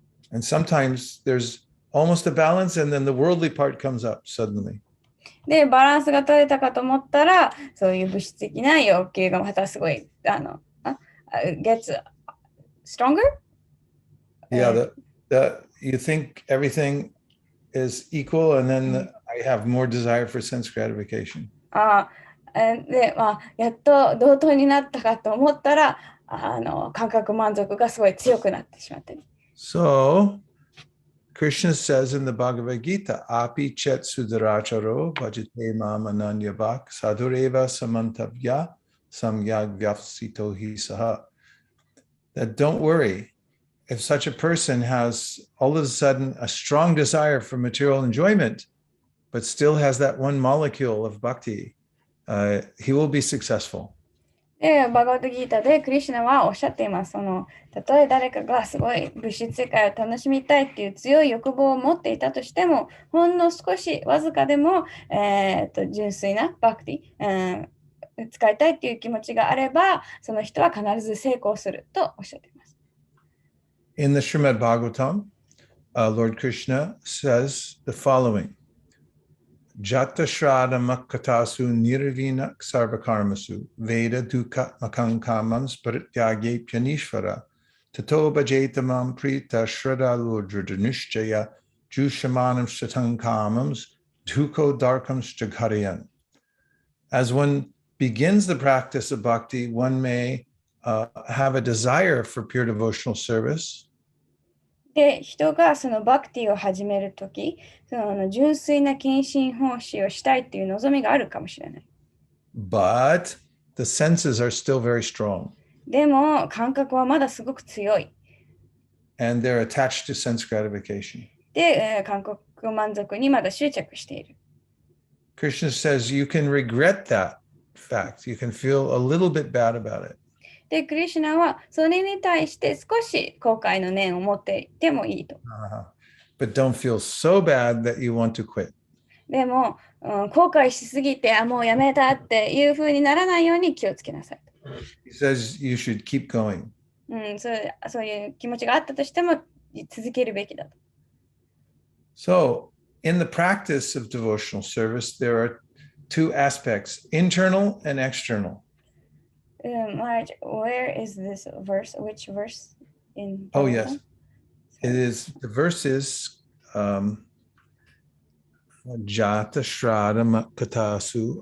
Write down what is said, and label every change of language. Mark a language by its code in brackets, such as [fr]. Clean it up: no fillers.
[en] And sometimes there's almost a balance, and then the worldly part comes up suddenly. [ja] で、バランスが取れたかと思ったら、そういう物質的な欲求がまたすごい、 [en] gets stronger? Yeah, you think everything is equal, and then I have more desire for sense gratification. [ja] で、やっと同等になったかと思ったら、感覚満足がすごい強くなってしまってる。 [en] So, Krishna says in the Bhagavad Gita, [sa] Api chet sudaracharo bhajate mam ananya bhak sadureva samantavya samyag vyafsito hi saha. [en] That don't worry, if such a person has all of a sudden a strong desire for material enjoyment, but still has that one molecule of bhakti, he will be successful. [ja] で、バガバッドギータでクリシュナはおっしゃっています。たとえ誰かがすごい物質世界を楽しみたいっていう強い欲望を持っていたとしても、ほんの少し、わずかでも、純粋なバクティ、使いたいっていう気持ちがあれば、その人は必ず成功するとおっしゃっています。 [en] In the Srimad Bhagavatam, Lord Krishna says the following. [sa] Jata Shraddha Makkatasu Nirvina Sarvakarmasu Veda Dukkha Makankamams Parityage Pyanishvara Tato Bhajetamam Prita Shraddha Lurdranishjaya Jushamanam Shatankamams Duko Darkams Jagharayan. [en] As one begins the practice of bhakti, one may have a desire for pure devotional service. [ja] で、人がそのバクティを始めるとき、純粋な献身奉仕をしたいっていう望みがあるかもしれない。 [en] But the senses are still very strong. [ja] でも、感覚はまだすごく強い。 [en] And they're attached to sense gratification. [ja] で、感覚満足にまだ執着している。 [en] Krishna says you can regret that fact. You can feel a little bit bad about it. [ja] で、クリシュナはそれに対して少し後悔の念を持っていてもいいと。 [en] But don't feel so bad that you want to quit. [ja] でも、後悔しすぎて、もうやめたっていうふうにならないように気をつけなさい。 [en] He says you should keep going. [ja] そういう気持ちがあったとしても続けるべきだと。 [en] So, in the practice of devotional service, there are two aspects, internal and external. Marge, where is this verse? Which verse in? Oh, yes. It is, the verse is Jata Shraddha Katasu.